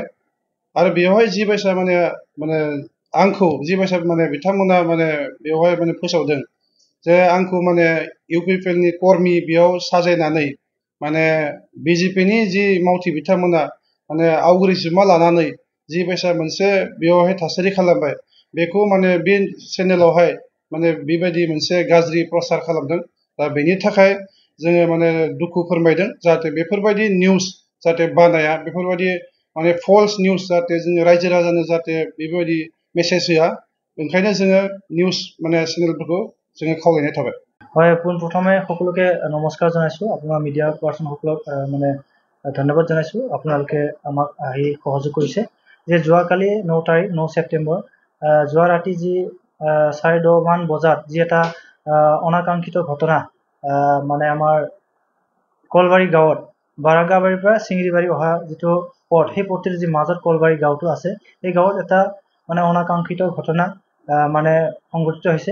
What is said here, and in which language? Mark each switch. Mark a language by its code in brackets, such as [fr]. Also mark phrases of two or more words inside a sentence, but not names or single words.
[brx] आरो बेवहाय जि बायसा आंखौ जि बायसा बिथांमोना बेवहाय फोसावदों जे आंखौ इउपिपिएलनि कर्मि बेयाव साजायनानै बिजेपिनि जि मावथि बिथांमोना आवग्रिसुमा लानानै जि बायसा मोनसे बेवहाय थासारि खालामबाय, बेखौ बे चेनेलावहाय बेबायदि मोनसे गाज्रि प्रसार खालामदों। दा बेनि थाखाय जोङो दुखु फोरमायदों, जाहाथे बेफोरबायदि निउस जाहाथे बानाया, बेफोरबायदि [en] false news [brx] जाहाथे जोङो रायजो राजानो जाहाथे बेबायदि मेसेज होआ, ओंखायनो जोङो निउस माने चेनेलफोरखौ जोङो खावलायनाय थाबाय। [as] হয়, পোনপ্ৰথমে সকলোকে নমস্কাৰ জনাইছোঁ। আপোনাৰ মিডিয়া পাৰ্চনসকলক মানে ধন্যবাদ জনাইছোঁ। আপোনালোকে আমাক আহি সহযোগ কৰিছে। যে যোৱাকালি 9 তাৰিখ 9 ছেপ্টেম্বৰ যোৱা ৰাতি যি 10:30 মান বজাত যি এটা অনাকাংক্ষিত ঘটনা মানে আমাৰ কলবাৰী গাঁৱত বাৰাংগাবাৰীৰ পৰা চিঙিৰিবাৰী অহা যিটো পথ, সেই পথটিৰ যি মাজত কলবাৰী গাঁৱটো আছে, এই গাঁৱত এটা মানে অনাকাংক্ষিত ঘটনা মানে সংঘটিত হৈছে।